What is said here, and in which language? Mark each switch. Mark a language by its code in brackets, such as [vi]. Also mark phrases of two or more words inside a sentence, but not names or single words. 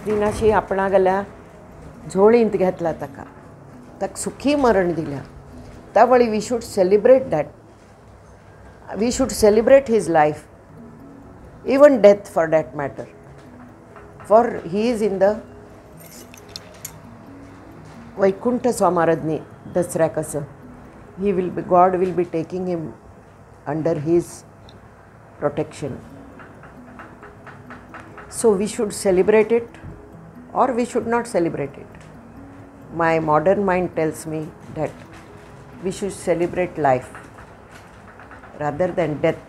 [kok] दिनाशी आपणा गेल्या झोळींत घेतला ताका सुखी मरण दिल्या त्या वेळी [en] we should celebrate that we should celebrate his life even death for that matter for he is in the वैकुंठ [kok] स्वामाराधनी दसऱ्याक असं [en] he will be God will be taking him under his protection. So we should celebrate it or we should not celebrate it. My modern mind tells me that we should celebrate life rather than death.